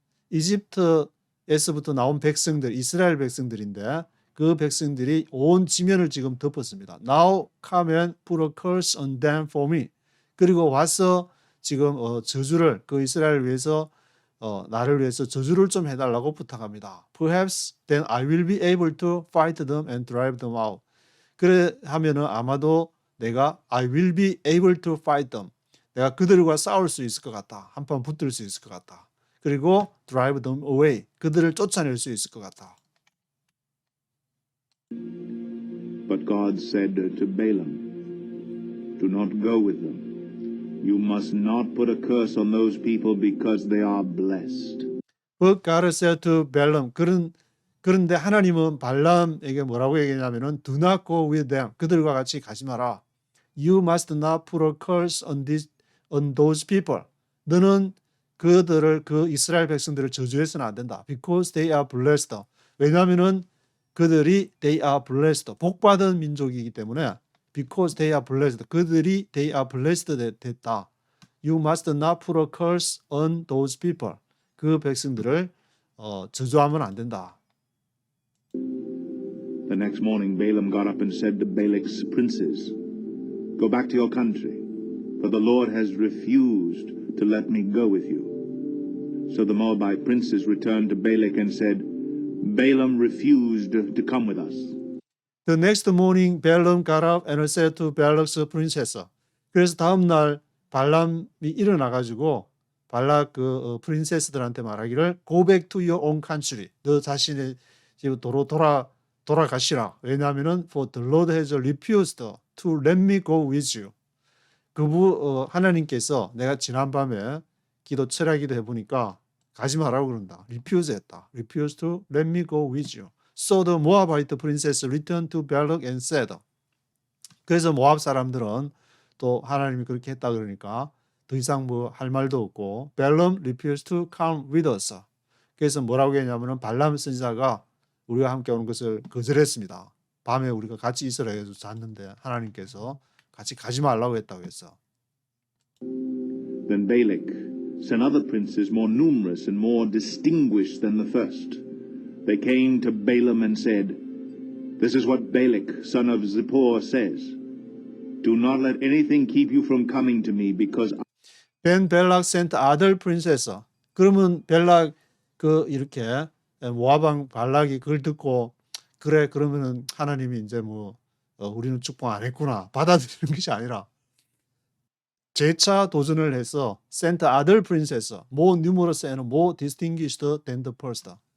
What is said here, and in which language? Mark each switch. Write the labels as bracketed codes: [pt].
[ko] 이집트에서부터 나온 백성들, 이스라엘 백성들인데 그 백성들이 온 지면을 지금 덮었습니다. [en] Now come and put a curse on them for me. [ko] 그리고 와서 지금 저주를 그 이스라엘을 위해서 나를 위해서 저주를 좀 해달라고 부탁합니다. [en] Perhaps then I will be able to fight them and drive them out. [ko] 그래 하면은 아마도 내가 [en] I will be able to fight them. [ko] 내가 그들과 싸울 수 있을 것 같다. 한판 붙을 수 있을 것 같다. 그리고 [en] drive them away. [ko] 그들을 쫓아낼 수 있을 것 같다. [en] But God said to Balaam, Do not go with them. You must not put a curse on those people because they are blessed. But God said to Balaam. [ko] 그런데 하나님은 발람에게 뭐라고 얘기했냐면은 [en] Do not go with them. [ko] 그들과 같이 가지 마라. [en] You must not put a curse on those people. [ko] 너는 그들을 그 이스라엘 백성들을 저주해서는 안 된다. [en] Because they are blessed. [ko] 왜냐하면은 그들이 [en] they are blessed. [ko] 복받은 민족이기 때문에 [en] because they are blessed. [ko] 그들이 [en] they are blessed 됐다. You must not put a curse on those people. [ko] 그 백성들을 저주하면 안 된다. [en] The next morning Balaam got up and said to Balak's princes, Go back to your country, for the Lord has refused to let me go with you. So the Moabite princes returned to Balak and said, Balaam refused to come with us. The next morning Balaam got up and said to Balak's princess. [ko] 그래서 다음 날 발람이 일어나 가지고 발락 그 프린세스들한테 말하기를 [en] Go back to your own country. [ko] 너 자신의 집으로 돌아가시라. 왜냐하면은 [en] For the Lord has refused to let me go with you. [ko] 하나님께서 내가 지난밤에 철야기도 해보니까 가지 말라고 그런다. refuse 했다. [en] refuse to let me go with you. So the Moabite princess returned to Balak and said. [ko] 그래서 모압 사람들은 또 하나님이 그렇게 했다 그러니까 더 이상 뭐 할 말도 없고 [en] Balaam refused to come with us. [ko] 그래서 뭐라고 했냐면은 발람 선지자가 우리와 함께 오는 것을 거절했습니다. 밤에 우리가 같이 있으라 해서 잤는데 하나님께서 같이 가지 말라고 했다고 했어. [en] Then Balak sent other princes more numerous and more distinguished than the first. They came to Balaam and said, This is what Balak, son of Zippor, says. Do not let anything keep you from coming to me because Then Balak sent other princes. [ko] 그러면 벨락 이렇게 모압왕 발락이 그걸 듣고 그래 그러면은 하나님이 이제 우리는 축복 안 했구나 받아들이는 것이 아니라 재차 도전을 해서 [en] sent other princess more numerous and more distinguished than the first.